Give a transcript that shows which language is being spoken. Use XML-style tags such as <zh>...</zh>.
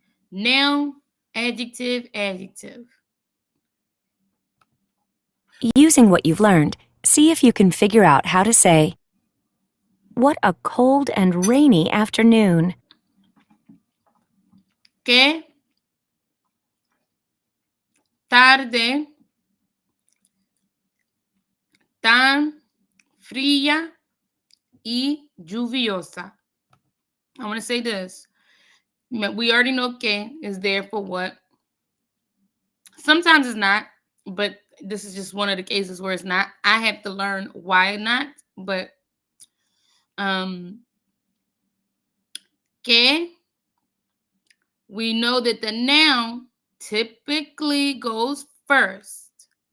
<en>Noun, adjective, adjective. Using what you've learned, see if you can figure out how to say, what a cold and rainy afternoon.</en> <es>¿Qué tarde tan fría y lluviosa.</es> <en>I want to say this. We already know que is there for what. Sometimes it's not, but this is just one of the cases where it's not. I have to learn why not, but que, we know that the noun typically goes first.</en>